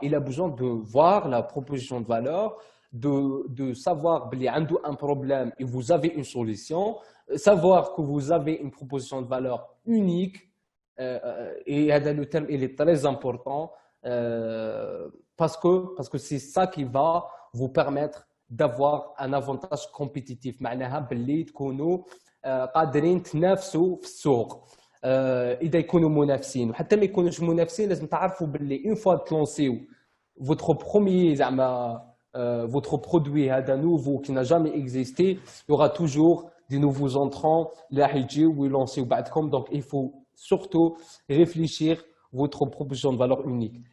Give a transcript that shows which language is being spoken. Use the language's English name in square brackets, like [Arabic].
[French] Il a besoin de voir la proposition de valeur, de savoir qu'il y a un problème et vous avez une solution, savoir que vous avez une proposition de valeur unique. Et le terme il est très important parce que c'est ça qui va vous permettre d'avoir un avantage compétitif. [Arabic] معناها باللي تكونوا قادرين تنافسوا في السوق. اذا يكونوا منافسين وحتى ما يكونوش منافسين لازم تعرفوا باللي [French] une fois [Arabic] تلونسيو [French] votre premier [Arabic] زعما [French] votre produit هذا nouveau qui n'a jamais existé, il y aura toujours des nouveaux entrants [Arabic] اللي راح يجيو ويلونسيو بعدكم. [French] Donc il faut surtout réfléchir votre proposition de valeur unique.